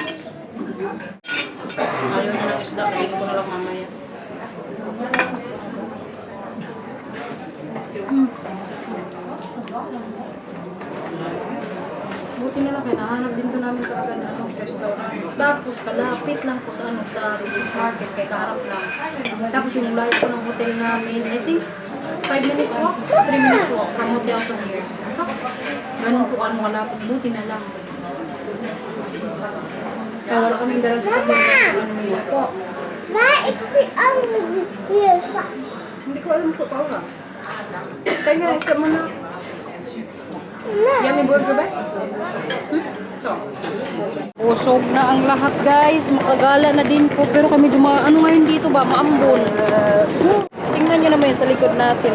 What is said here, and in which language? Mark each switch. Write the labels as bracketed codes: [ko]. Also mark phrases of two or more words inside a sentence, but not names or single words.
[tl] Ayaw na ng isda, kainin ko na lang mamaya. Buti na lang, nahanap din doon namin kaagad na restaurant. Tapos kalapit lang po sa [en] Christmas market, [tl] kay kaharap lang. Tapos yung layo po ng hotel namin, [en] I think 5 minutes walk, 3 minutes walk from hotel to here. [tl] Ganun po ano kalapit, buti na lang. Kaya wala kaming dalang sasabihin ng nila po. [nl] Waar is die andere hier? [tl] Hindi ko alam po pa. Kaya ikaw mo na. [en] Yummy burger [tl] ba? Usog na ang lahat guys. Makagala na din po. Pero kami medyo ano ngayon dito ba? Maambon. Tingnan nyo naman yung sa likod natin.